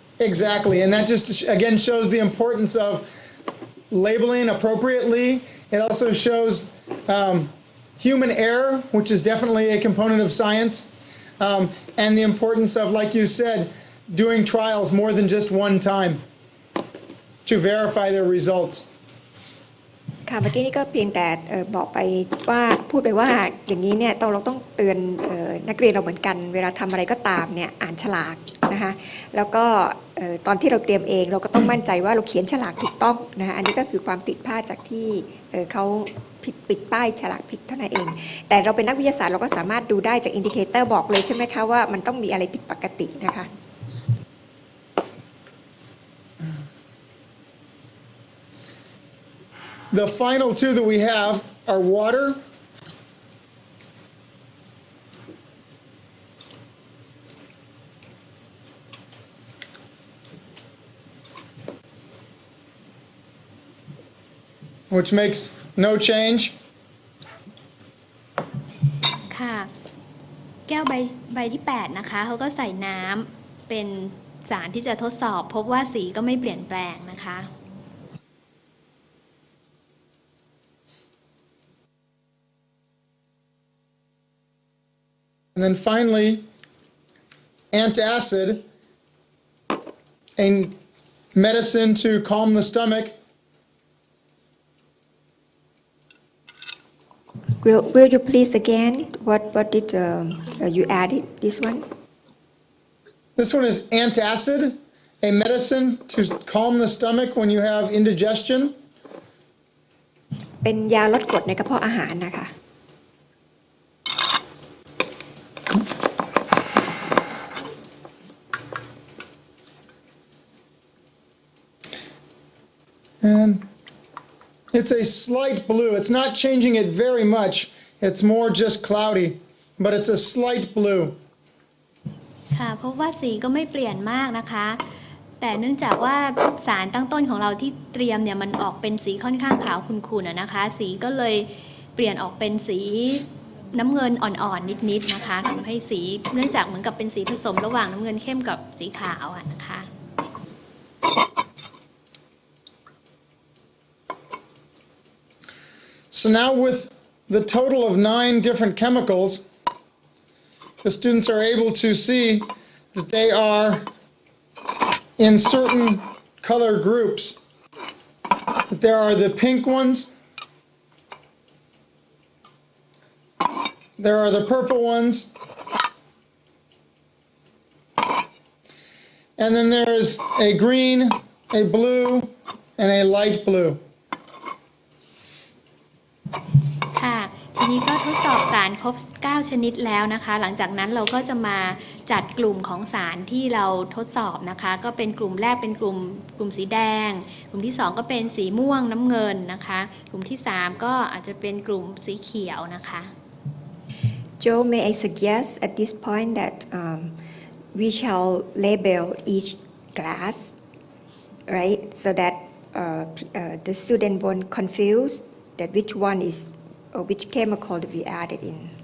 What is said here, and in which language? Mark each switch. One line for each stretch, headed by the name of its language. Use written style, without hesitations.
English: Exactly, and that just again shows the importance of labeling appropriately. It also shows human error, which is definitely a component of science, and the importance of, like you said, doing trials more than just one time to verify their results.
Thai: ค่ะเมื่อกี้นี่ก็เพียงแต่บอกไปว่าพูดไปว่าอย่างนี้เนี่ยเราต้องเตือนนักเรียนเราเหมือนกันเวลาทำอะไรก็ตามเนี่ยอ่านฉลากนะคะแล้วก็ตอนที่เราเตรียมเองเราก็ต้องมั่นใจว่าเราเขียนฉลากถูกต้องนะคะอันนี้ก็คือความผิดพลาดจากที่เขาปิดป้ายฉลากผิดเท่านั้นเองแต่เราเป็นนักวิทยาศาสตร์เราก็สามารถดูได้จากอินดิเคเตอร์บอกเลยใช่ไหมคะว่ามันต้องมีอะไรผิดปกตินะคะ
English: The final two that we have are water which makes no change.
Thai: ค่ะแก้วใบที่8นะคะเขาก็ใส่น้ำเป็นสารที่จะทดสอบพบว่าสีก็ไม่เปลี่ยนแปลงนะคะ
English: And then finally, antacid, a medicine to calm the stomach. Will you please again? What did you added? This one? This one is antacid, a medicine to calm the stomach when you have indigestion.
Thai: เป็นยาลดกรดในกระเพาะอาหารนะคะ
English: And it's a slight blue. It's not changing it very much. It's more just cloudy, but it's a slight blue.
Thai: ค่ะเพราะว่าสีก็ไม่เปลี่ยนมากนะคะแต่เนื่องจากว่าสารตั้งต้นของเราที่เตรียมเนี่ยมันออกเป็นสีค่อนข้างขาวขุ่นๆนะคะสีก็เลยเปลี่ยนออกเป็นสีน้ำเงินอ่อนๆนิดๆนะคะทำให้สีเนื่องจากเหมือนกับเป็นสีผสมระหว่างน้ำเงินเข้มกับสีขาวนะคะ
English: So now with the total of 9 different chemicals, the students are able to see that they are in certain color groups. That there are the pink ones, there are the purple ones, and then there's a green, a blue, and a light blue.
Thai: ค่ะทีนี้ก็ทดสอบสารครบ9ชนิดแล้วนะคะหลังจากนั้นเราก็จะมาจัดกลุ่มของสารที่เราทดสอบนะคะก็เป็นกลุ่มแรกเป็นกลุ่มสีแดงกลุ่มที่2ก็เป็นสีม่วงน้ำเงินนะคะกลุ่มที่3ก็อาจจะเป็นกลุ่มสีเขียวนะคะ
English: Joe, may I suggest at this point that we shall label each glass, right, so that the student won't confuse that which one is or which chemical that we added in.